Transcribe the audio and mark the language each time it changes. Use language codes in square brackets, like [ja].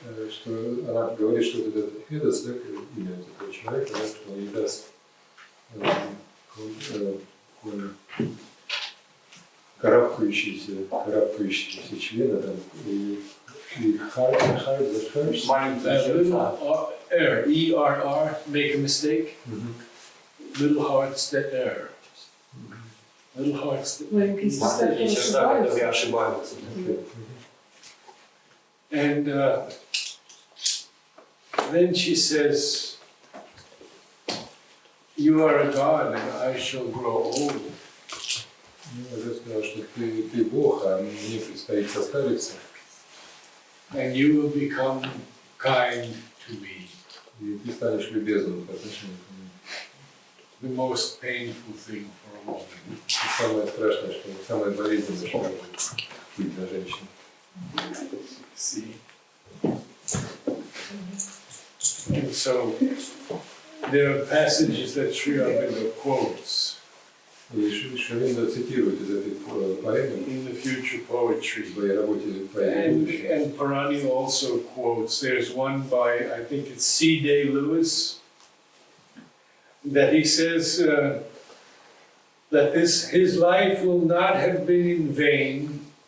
[ru] Что она говорит, что это Эдос, да, имя этого человека, да, что он ей даст карабкающиеся члены там, и Маленькие сердца. [en] E-R-R, make a mistake. Little hearts that err. Little hearts that [ru] Маленькие сердца, которые ошибаются. [en] And then she says, you are a God and I shall grow old. [ru] Я сказал, что ты Бог, а мне предстоит состариться. [en] And you will become kind to me. [ru] И ты станешь любезным по отношению к мне. [en] The most painful thing for a woman. [ru] Самое страшное, что самое болезненное, что может быть для женщины. [en] See? And so there are passages that Sri Aurobindo quotes [ru] И Шри цитирует из этой поэмы [en] in the future poetry. [ru] в своей работе поэмы. [en] And Parani also quotes, there's one by, I think it's C. Day Lewis, that he says that his life will not have been in vain.